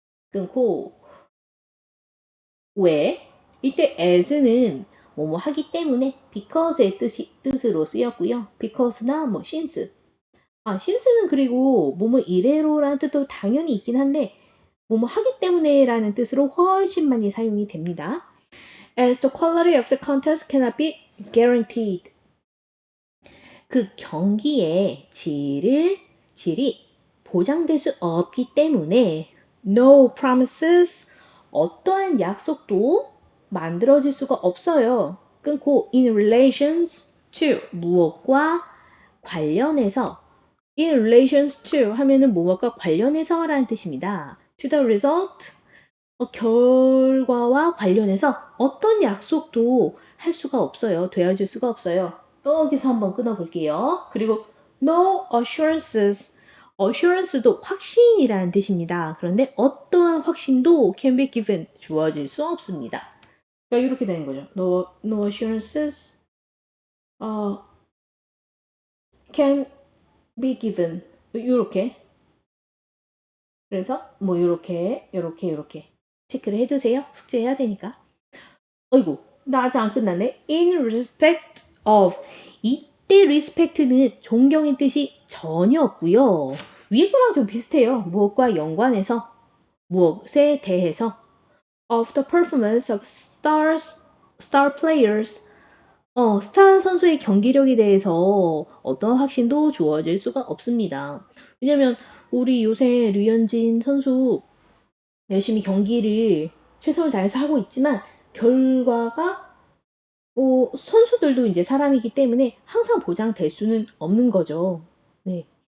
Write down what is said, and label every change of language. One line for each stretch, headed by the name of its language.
Korean: 끊고 왜? 이때 as는 뭐뭐 하기 때문에 because의 뜻으로 쓰였고요. because나 뭐 since. since는 그리고 뭐뭐 이래로라는 뜻도 당연히 있긴 한데 뭐뭐 하기 때문에라는 뜻으로 훨씬 많이 사용이 됩니다.
English: As the quality of the contest cannot be guaranteed.
Korean: 그 경기의 질이 보장될 수 없기 때문에 no promises 어떠한 약속도 만들어질 수가 없어요. 끊고 in relations to 무엇과 관련해서 in relations to 하면은 무엇과 관련해서 라는 뜻입니다. to the result 결과와 관련해서 어떤 약속도 할 수가 없어요. 되어줄 수가 없어요. 여기서 한번 끊어볼게요. 그리고 no assurances assurance도 확신이라는 뜻입니다. 그런데 어떠한 확신도 can be given 주어질 수 없습니다. 그러니까 이렇게 되는 거죠.
English: No assurances can be given 이렇게
Korean: 그래서 뭐 요렇게 체크를 해두세요. 숙제해야 되니까. 어이구, 나 아직 안 끝났네.
English: In respect of.
Korean: 이때 respect는 존경의 뜻이 전혀 없고요. 위에 거랑 좀 비슷해요. 무엇과 연관해서, 무엇에 대해서.
English: Of the performance of star players.
Korean: 스타 선수의 경기력에 대해서 어떤 확신도 주어질 수가 없습니다. 왜냐면 우리 요새 류현진 선수 열심히 경기를 최선을 다해서 하고 있지만 결과가 선수들도 이제 사람이기 때문에 항상 보장될 수는 없는 거죠. 네.